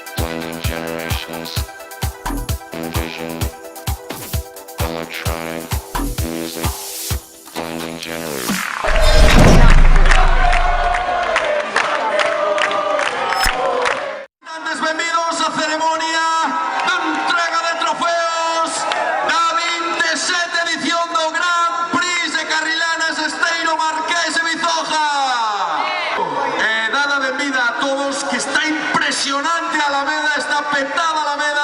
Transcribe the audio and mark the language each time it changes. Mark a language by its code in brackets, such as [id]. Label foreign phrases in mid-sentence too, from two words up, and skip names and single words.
[en] blending generations, envision, electronic music, blending generations. [gl] Bienvenidos a ceremonia de entrega de trofeos da 27ª edición do Gran Prix de Carrilanas Esteiro Marqués de Vizoja. Dada benvida a todos, que está impresionante a Alameda, está petada a Alameda.